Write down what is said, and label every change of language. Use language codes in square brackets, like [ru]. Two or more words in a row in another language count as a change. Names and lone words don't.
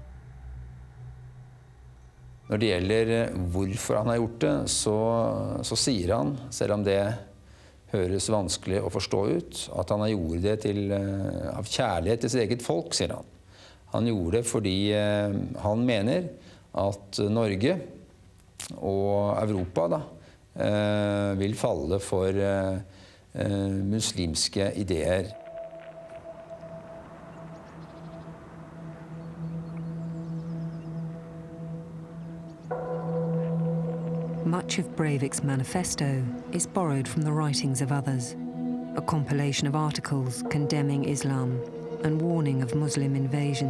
[no] Når det gjelder hvorfor han har gjort det, så sier han, selv om det høres vanskelig å forstå ut, at han har gjort det av kjærlighet til sitt eget folk, sier han. Han gjorde det fordi han mener at Norge og Europa vil falle for muslimske ideer. [en] Much of Breivik's manifesto is borrowed from the writings of others, a compilation of articles condemning Islam and warning of Muslim invasion.